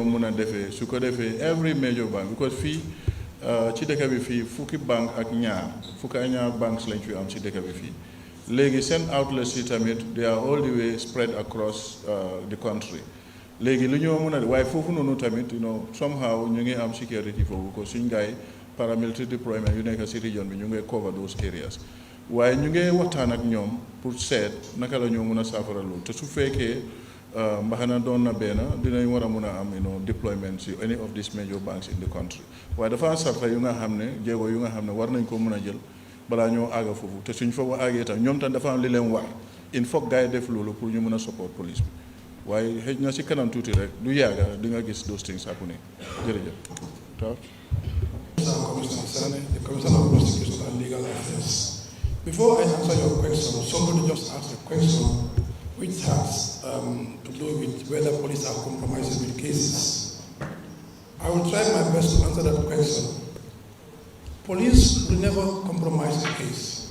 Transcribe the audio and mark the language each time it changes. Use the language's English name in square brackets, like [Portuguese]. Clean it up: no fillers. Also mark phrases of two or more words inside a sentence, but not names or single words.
[Wolof] a defee su ko defee [English] every major bank because [Wolof] fii ci dëkk bi fii fukki bank ak ñaar fukki ak ñaar banks lañ fi am ci dëkk bi fii léegi seen outlets yi tamit [English] they are all the way spread across the country [Wolof] léegi lu ñoo mën a waaye foofu noonu tamit somehow ñu ngi am security foofu ko suñ gaay [English] paramilitary deployment [Wolof] yu nekk ci region bi ñu ngi [English] cover those areas [Wolof] waaye ñu ngi waxtaan ak ñoom pour seet naka la ñoo mën a saafara loolu te su fekkee mbaxana doon na benn dinañ war a mën a am deployment ci [English] any of these major banks in the country [Wolof] waaye dafa am sarta yu nga xam ne jéego yu nga xam ne war nañ ko mën a jël balaa ñoo àgga foofu te suñ fa àggee tam ñoom tam dafa am li leen war [French] il faut [Wolof] gars yi def loolu pour ñu mën a support police bi waaye xëj na ci kanam tuuti rek du yàgga di nga gis [English] those things happening [Wolof] jërëjëf taw [English] Commissioner Sane, the Commissioner of Prosecution and Legal Affairs. Before I answer your question, somebody just asked a question which has to do with whether police are compromising with cases. I will try my best to answer that question. Police will never compromise a case.